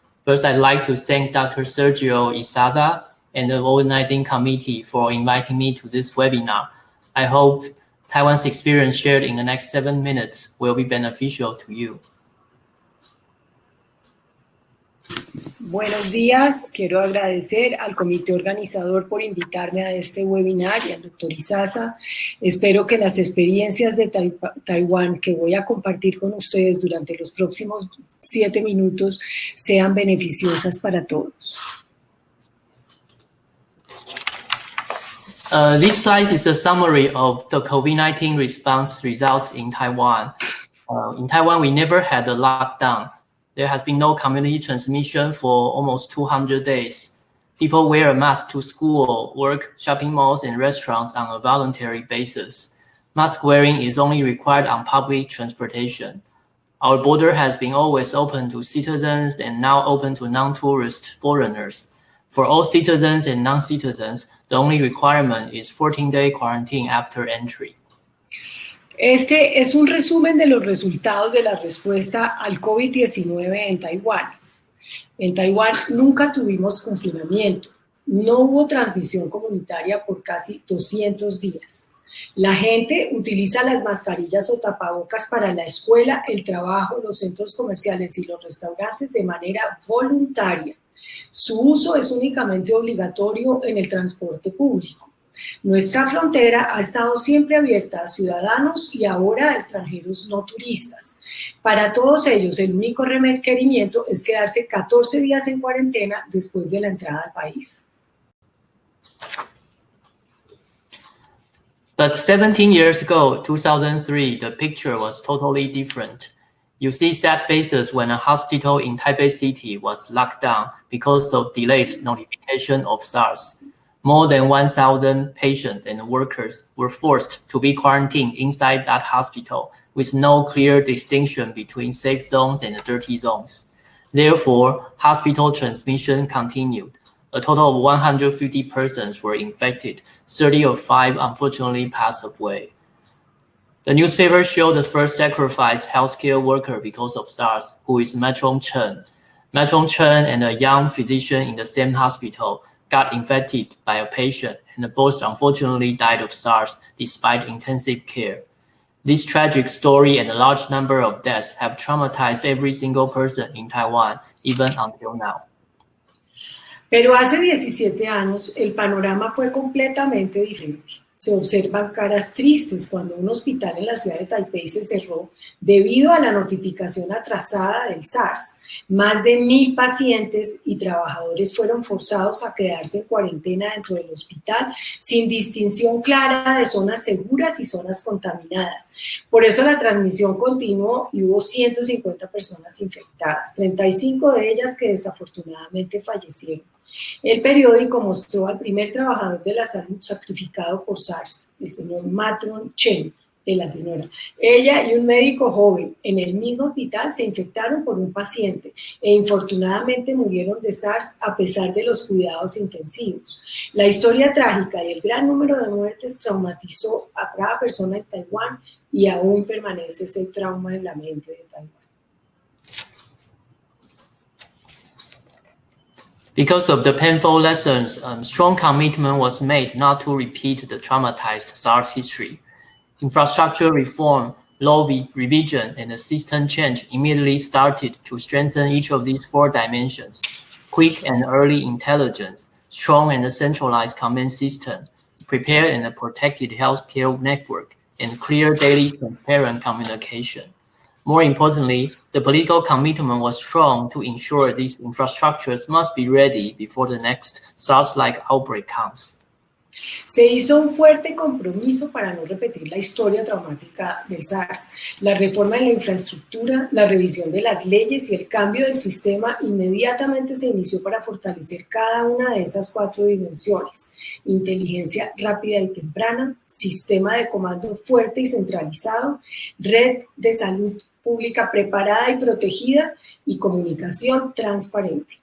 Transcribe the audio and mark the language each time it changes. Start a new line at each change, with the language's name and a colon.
English: First, I'd like to thank Dr. Sergio Izaza and the COVID-19 committee for inviting me to this webinar. I hope Taiwan's experience shared in the next 7 minutes will be beneficial to you.
Spanish: Buenos días, quiero agradecer al comité organizador por invitarme a este webinar y al doctor Izaza. Espero que las experiencias de Taiwán que voy a compartir con ustedes durante los próximos 7 minutos sean beneficiosas para todos.
English: This slide is a summary of the COVID-19 response results in Taiwan. In Taiwan, we never had a lockdown. There has been no community transmission for almost 200 days. People wear a mask to school, work, shopping malls, and restaurants on a voluntary basis. Mask wearing is only required on public transportation. Our border has been always open to citizens and now open to non-tourist foreigners. For all citizens and non-citizens, the only requirement is 14-day quarantine after entry.
Spanish: Este es un resumen de los resultados de la respuesta al COVID-19 en Taiwán. En Taiwán nunca tuvimos confinamiento, no hubo transmisión comunitaria por casi 200 días. La gente utiliza las mascarillas o tapabocas para la escuela, el trabajo, los centros comerciales y los restaurantes de manera voluntaria. Su uso es únicamente obligatorio en el transporte público. Nuestra frontera ha estado siempre abierta a ciudadanos y ahora a extranjeros no turistas. Para todos ellos, el único requerimiento es quedarse 14 días en cuarentena después de la entrada al país.
English: But 17 years ago, 2003, the picture was totally different. You see sad faces when a hospital in Taipei City was locked down because of delayed notification of SARS. More than 1,000 patients and workers were forced to be quarantined inside that hospital with no clear distinction between safe zones and dirty zones. Therefore, hospital transmission continued. A total of 150 persons were infected. 30 of 5 unfortunately passed away. The newspaper showed the first sacrificed healthcare worker because of SARS, who is Matron Chen. Matron Chen and a young physician in the same hospital got infected by a patient, and both unfortunately died of SARS despite intensive care. This tragic story and a large number of deaths have traumatized every single person in Taiwan, even until now.
Spanish: Pero hace 17 años el panorama fue completamente diferente. Se observan caras tristes cuando un hospital en la ciudad de Taipei se cerró debido a la notificación atrasada del SARS. Más de 1,000 pacientes y trabajadores fueron forzados a quedarse en cuarentena dentro del hospital sin distinción clara de zonas seguras y zonas contaminadas. Por eso la transmisión continuó y hubo 150 personas infectadas, 35 de ellas que desafortunadamente fallecieron. El periódico mostró al primer trabajador de la salud sacrificado por SARS, el señor Matron Chen, la señora. Ella y un médico joven en el mismo hospital se infectaron por un paciente e infortunadamente murieron de SARS a pesar de los cuidados intensivos. La historia trágica y el gran número de muertes traumatizó a cada persona en Taiwán y aún permanece ese trauma en la mente de Taiwán.
English: Because of the painful lessons, strong commitment was made not to repeat the traumatized SARS history. Infrastructure reform, law revision, and the system change immediately started to strengthen each of these 4 dimensions: quick and early intelligence, strong and centralized command system, prepared and protected healthcare network, and clear daily transparent communication. More importantly, the political commitment was strong to ensure these infrastructures must be ready before the next SARS-like outbreak comes.
Spanish: Se hizo un fuerte compromiso para no repetir la historia traumática del SARS. La reforma en la infraestructura, la revisión de las leyes y el cambio del sistema inmediatamente se inició para fortalecer cada una de esas 4 dimensiones: inteligencia rápida y temprana, sistema de comando fuerte y centralizado, red de salud pública preparada y protegida y comunicación transparente.